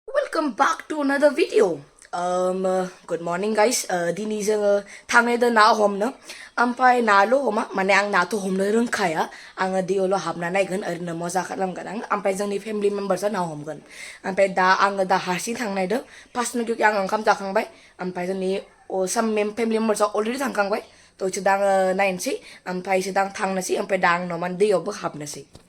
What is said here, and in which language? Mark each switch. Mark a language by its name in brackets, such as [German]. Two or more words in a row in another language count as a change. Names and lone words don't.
[English] welcome back to another video. Good morning guys. [Bodo] Dini जोङो थांनायदो ना हमनो ओमफ्राय नाल' हमा माने आं नाथ' हमनो रोंखाया आङो दैयावल' हाबना नायगोन ओरैनो मजा खालामगोन आं ओमफ्राय जोंनि [English] family members [Bodo] ना हमगोन ओमफ्राय आङो दा हारसिं थांनायदो फार्स्टनो आं ओंखाम जाखांबाय ओमफ्राय जोंनि साम [English] family members [Bodo] अलरेडि थांखांबाय थ' इसो दा आङो नायनोसै ओमफ्राय इसो दा आं थांनोसै ओमफ्राय दा आं न'मान दैयावबो हाबनोसै